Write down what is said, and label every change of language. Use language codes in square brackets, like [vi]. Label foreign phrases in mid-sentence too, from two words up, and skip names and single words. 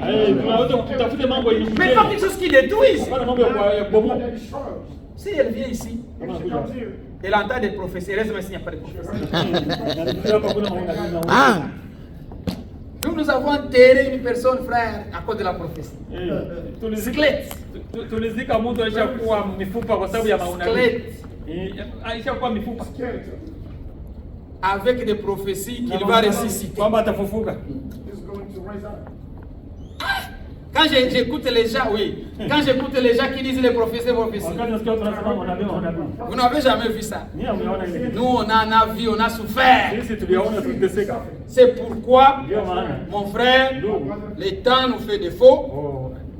[fr] Mais pas quelque chose qui détruise. Si elle vient ici, Elle entend des prophéties. Heureusement, s'il n'y a pas de prophéties. Nous avons enterré une personne, frère, à cause de la prophétie. Squelette. [sw] Tulizika mtu alishakuwa mifupa kwa sababu ya maunabii. Alishakuwa mifupa. [fr] Avec des prophéties qu'il va ressusciter. [sw] Kwamba atafufuka. [fr] Quand j'écoute les gens, oui. Quand j'écoute les gens qui disent les prophéties. Vous n'avez jamais vu ça. Nous, on en a vu, on a souffert. C'est pourquoi, mon frère, le temps nous fait défaut.